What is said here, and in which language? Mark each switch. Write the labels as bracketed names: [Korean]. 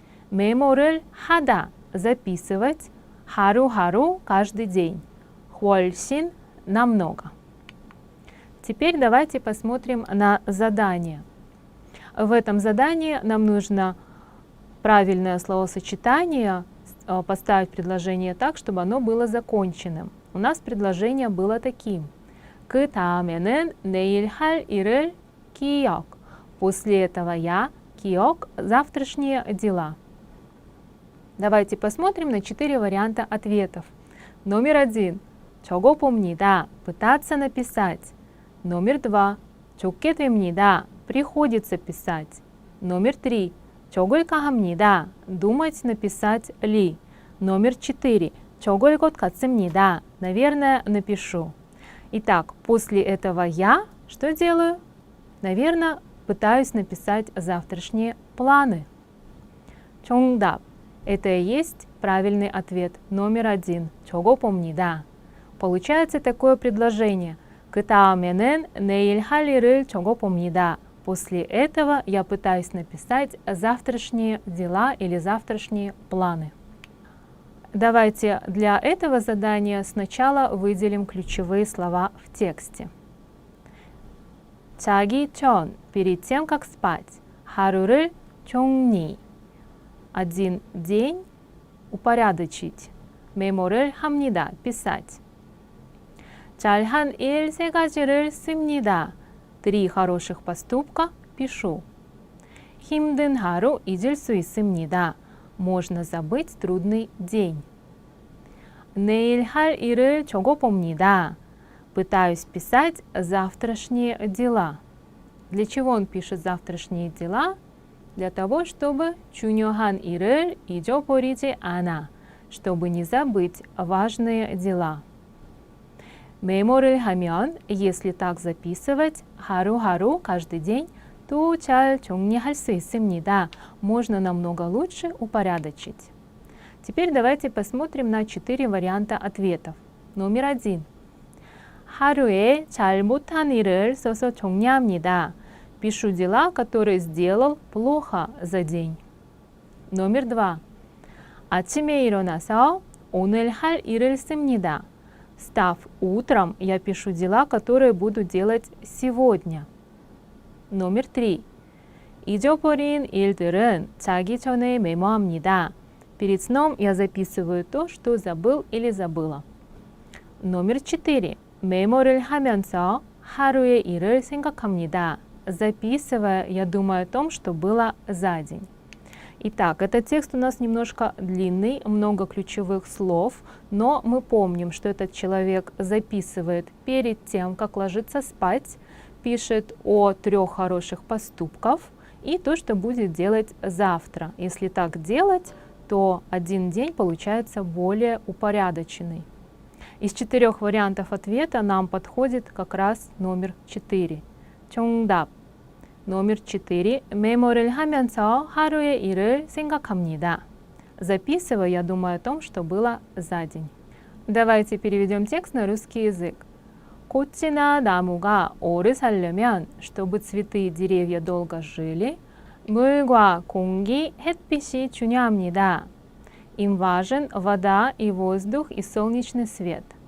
[Korean] 메모를 하다 [Russian] – записывать, 하루하루 – каждый день, 훨씬 – намного. Теперь давайте посмотрим на задание. В этом задании нам нужно правильное словосочетание поставить предложение так, чтобы оно было законченным. У нас предложение было таким. [Korean] 그 다음에는 내일 할 일을 기억. [Russian] После этого я 기억 завтрашние дела. Давайте посмотрим на 4 варианта ответов. Номер 1. [Korean] 적어봅니다. [Russian] пытаться написать. Номер 2. [Korean] 적게 됩니다. [Russian] приходится писать. Номер 3. [Korean] 적을까 합니다. [Russian] думать написать ли. Номер 4. [Korean] 적을 것 같습니다. [Russian] Наверное, напишу. Итак, после этого я что делаю? Наверное, пытаюсь написать завтрашние планы. [Korean] 정답. [Russian] Это и есть правильный ответ номер 1. [Korean] 적어봅니다. [Russian] Получается такое предложение. [Korean] 그 다음에는 내일 할 일을 적어봅니다. [Russian] После этого я пытаюсь написать завтрашние дела или завтрашние планы. Давайте для этого задания сначала выделим ключевые слова в тексте. [Korean] 자기 전, [Russian] перед тем, как спать. [Korean] 하루를 정리. [Russian] Один день упорядочить. [Korean] 메모를 합니다. писать. 잘한 일 세 가지를 씁니다. [Russian] 3 хороших поступка пишу. [Korean] 힘든 하루 잊을 수 있습니다. [Russian] Можно забыть трудный день. [Korean] 내일 할 일을 적어봅니다. [Russian] Пытаюсь писать завтрашние дела. Для чего он пишет завтрашние дела? Для того, чтобы [Korean] 중요한 일을 잊어버리지 않아, [Russian] чтобы не забыть важные дела. [Korean] 메모를 하면, [Russian] если так записывать, [Korean] 하루-하루, [Russian] каждый день, [Korean] то 잘 정리할 수 있습니다. [Russian] Можно намного лучше упорядочить. Теперь давайте посмотрим на 4 варианта ответов. Номер 1. [Korean] 하루에 잘못한 일을 써서 정리합니다. [Russian] Пишу дела, которые сделал плохо за день. Номер 2. [Korean] 아침에 일어나서 오늘 할 일을 씁니다. [Russian] Встав утром, я пишу дела, которые буду делать сегодня. Номер 3. [Korean] 잊어버린 일들은 자기 전에 메모합니다. [Russian] Перед сном я записываю то, что забыл или забыла. Номер 4. [Korean] 메모를 하면서 하루의 일을 생각합니다. [Russian] Записывая, я думаю о том, что было за день. Итак, этот текст у нас немножко длинный, много ключевых слов, но мы помним, что этот человек записывает перед тем, как ложится спать, пишет о 3 хороших поступках и то, что будет делать завтра. Если так делать, то один день получается более упорядоченный. Из 4 вариантов ответа нам подходит как раз номер 4. [Korean] 정답. [Russian] номер 4. [Korean] 메모를 하면서 하루의 일을 생각합니다. [Russian] Записывая, я думаю о том, что было за день. Давайте переведем текст на русский язык. [Korean] 꽃이나 나무가 오래 살려면, [Russian] чтобы цветы и деревья долго жили, [Korean] 물과 공기, 햇빛이 중요합니다. [Russian] Им важен вода и воздух и солнечный свет.